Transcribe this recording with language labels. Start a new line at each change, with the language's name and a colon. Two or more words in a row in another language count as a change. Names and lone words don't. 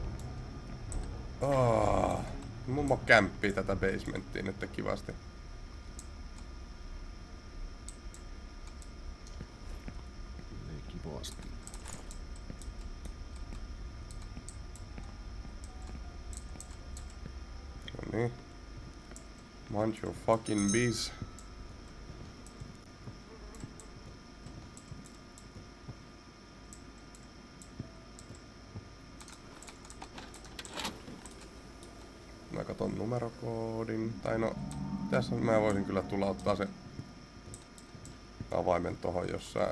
Finnish: Mummo kämppii tätä basementtia nyt kivasti. Ei kivasti. No niin.
English: Mind your fucking bees.
Finnish: Mä katon numerokoodin. Tai no, tässä mä voisin kyllä tulla ottaa se avaimen tohon, jos sä...